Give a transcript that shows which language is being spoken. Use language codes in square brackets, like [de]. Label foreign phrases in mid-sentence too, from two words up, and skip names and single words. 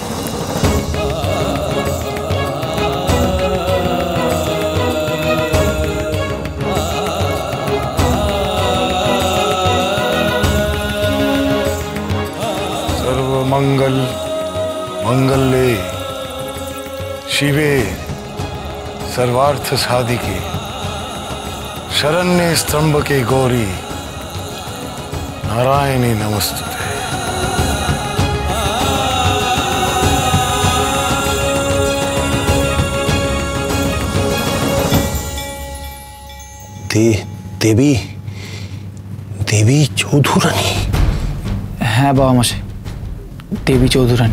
[sa] সর্বমঙ্গল মঙ্গলে শিবে सर्वार्थ साधिके शरण्ये स्तंभके गौरी नारायणी नमस्तुते। [bn] দেবী দেবী চৌধুরানী? হ্যাঁ বাবা মশাই, দেবী চৌধুরানী।